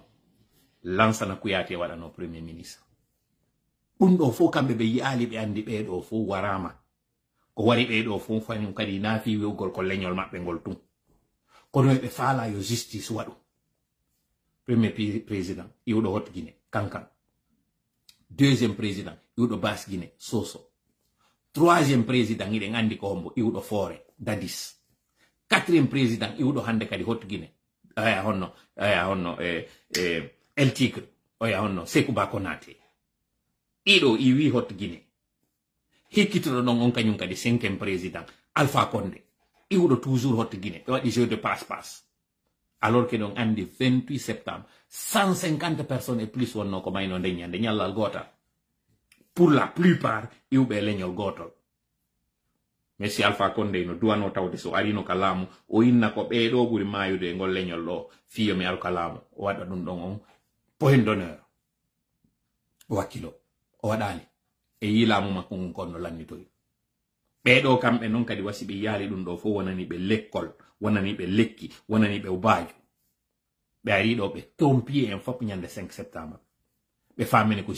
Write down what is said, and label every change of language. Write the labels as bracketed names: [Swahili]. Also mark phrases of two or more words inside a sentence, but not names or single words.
[Fula] Lansana Kouyaté wadano [French] premier ministre. [Fula] Ɗo fo kamɓe ɓe yi'ali ɓe andi ɓeɗo fo warama ko wari ɓeɗo fo fañum kadi naafi wi'ugol ko leñol maɓɓe ngol tun kono ɓe faala yo justice waɗu. [French] Premier président [Fula] iwɗo Hot Guinée Kankan. [French] Deuxième président [Fula] iwɗo Basse Guinée Soso. [French] Troisième président [Fula] iɗen andi ko hombo iwɗo Fore Dadis. [French] Quatrième président [Fula] iwɗo hande kadi Hot Guinée aya honno El Tigre oya honno Sékou Ba Konaté. Ido iwi Hot Guinée. Hikkitoɗo ɗon on kañum kadi [French] 5e président [Fula] Alpha Condé. Iwɗo toujours Hot Guinée. Ɓe waɗi [French] jeu de passe-passe. Alors que [Fula] ɗon andi [French] 28 septembre 150 personnes et plus [Fula] wonno ko mayno nde ñande ñallal gotal. [French] Pour la plupart [Fula] iwɓe leñol gotol. Messi Alpha Condé no duwano tawde so arino ka laamu o inna ko ɓeɗo ɓuri mayude e ngol leñol ɗo fiyo mi aru ka laamu o waɗa ɗum ɗon on [French] point d'honneur [Fula] wakkilo. O waɗali e yilamu makko ngun konno lannitori ɓeɗo kamɓe non kadi wasi ɓe yaali ɗum ɗo fo wonani ɓe lekkol wonani ɓe lekki wonani ɓe ubaaju ɓe ari ɗo ɓe tompi en fop ñande 5 septembre ɓe famini ko